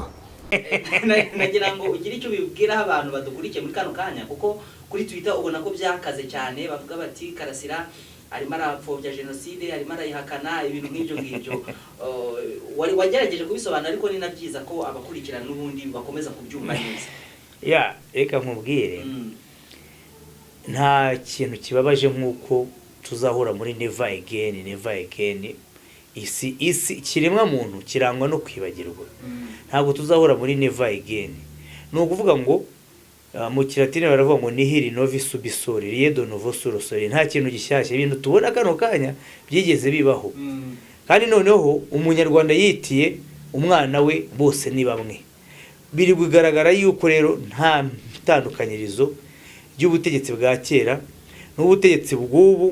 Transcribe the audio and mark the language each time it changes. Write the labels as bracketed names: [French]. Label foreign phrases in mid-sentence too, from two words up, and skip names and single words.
[Kinyarwanda] nagira ngo ugire icyo bibwira abantu badukurikiye muri kano kanya, kuko kuri Twitter ubona ko byakaze cyane, bavuga bati Karasira arimo arapfobya jenoside, arimo arayihakana, ibintu nk'ibyo ngibyo. Wagerageje kubisobanura, ariko ni nabyiza ko abakurikirana n'ubundi bakomeza kubyumva neza. Reka nkubwire, nta kintu kibabaje nk'uko tuzahura muri [English] never again. [Kinyarwanda] Isi kiremwa muntu kirangwa no kwibagirwa. Ntabwo tuzahura muri [English] never again. [Kinyarwanda] No kuvuga ngo mu kilatini baravuga ngo nihiri novi subisori riedo novo surosori, nta kintu gishyashya, ibintu tubona kano kanya byigeze bibaho. Kandi noneho umunyarwanda yitiye umwana we bose ni bamwe. Biri kugaragara yuko rero nta itandukanyirizo ry'ubutegetsi bwa kera n'ubutegetsi bw'ubu.